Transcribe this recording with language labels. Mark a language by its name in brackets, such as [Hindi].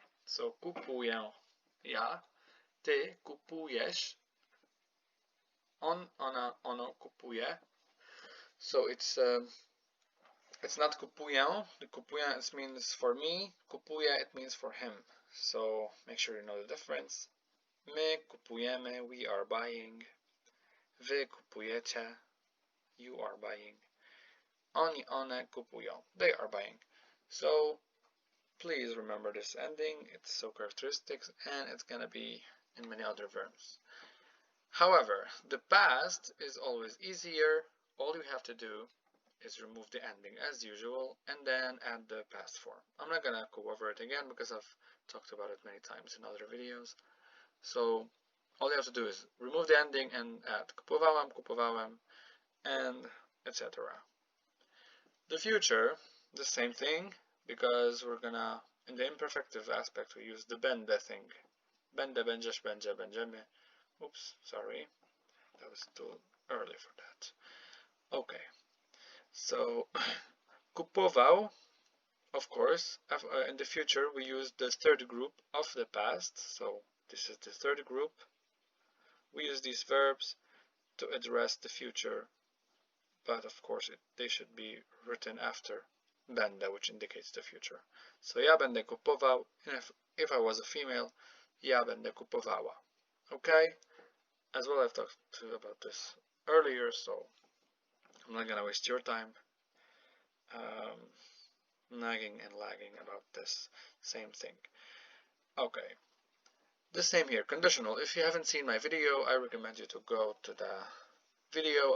[Polish] So kupuję ja, ty kupujesz, on, ona, ono kupuje. [English] So it's not kupuję. The kupuję it means for me. Kupuje it means for him. So make sure you know the difference. [Polish] My kupujemy, [English] we are buying. [Polish] Wy kupujecie, [English] you are buying. [Polish] Oni, one kupują, [English] they are buying. So please remember this ending. It's so characteristic and it's gonna be in many other verbs. However, the past is always easier. All you have to do is remove the ending as usual and then add the past form. I'm not gonna go over it again because I've talked about it many times in other videos. So all you have to do is remove the ending and add kupowałam, kupowałem, and etc. The future, the same thing, because we're gonna, in the imperfective aspect, we use the będę thing. [Polish] Będę, będziesz, będzie, będziemy. [English] Oops, sorry. That was too early for that. Okay. So, kupował, of course, in the future we use the third group of the past. So, this is the third group. We use these verbs to address the future, but of course they should be written after będę, which indicates the future. So, [Polish] ja będę kupował, [English] and if I was a female, [Polish] ja będę kupowała. [English] Okay? As well, I've talked about this earlier, so I'm not gonna waste your time nagging and lagging about this same thing. Okay, the same here, conditional. If you haven't seen my video, I recommend you to go to the video.